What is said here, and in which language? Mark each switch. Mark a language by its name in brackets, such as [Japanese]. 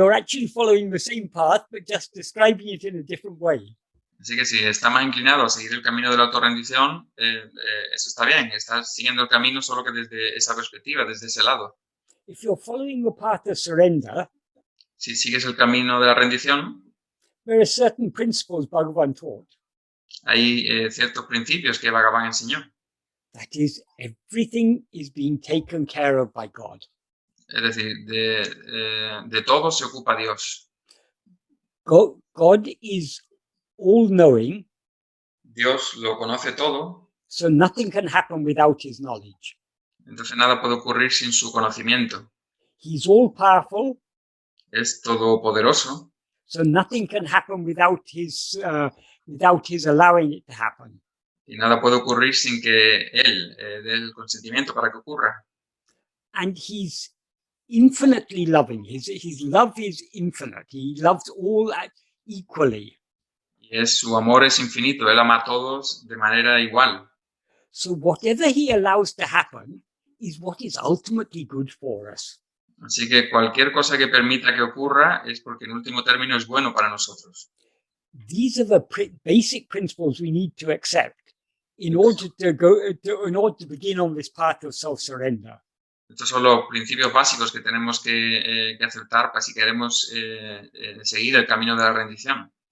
[English] You're actually following the same path, but just describing it in a different way. [Spanish] Así que si está más inclinado a seguir el camino de la autorrendición, eso está bien. Estás siguiendo el camino solo que desde esa perspectiva, desde ese lado. [English] If you're following the path of surrender, [Spanish] Si sigues el camino de la rendición, [English] there are certain principles Bhagavan taught. [Spanish] hay ciertos principios que Bhagavan enseñó. [English] That is, everything is being taken care of by God. [Spanish] Es decir, de todo se ocupa Dios. [English] God is all-knowing, [Spanish] Dios lo conoce todo, [English] so nothing can happen without his knowledge. [Spanish] entonces nada puede ocurrir sin su conocimiento. [English] He's all-powerful, [Spanish] Es todopoderoso, [English] so nothing can happen without his allowing it to happen. [Spanish] y nada puede ocurrir sin que Él dé el consentimiento para que ocurra. [English] And he's infinitely loving. His love is infinite. He loves all equally. [Spanish] Y su amor es infinito, Él ama a todos de manera igual. [English] So whatever he allows to happen is what is ultimately good for us. [Spanish] Así que cualquier cosa que permita que ocurra es porque en último término es bueno para nosotros. [English] These are the basic principles we need to accept in order to begin on this path of self-surrender. [Spanish] Estos son los principios básicos que tenemos que aceptar para si queremos seguir el camino de la rendición.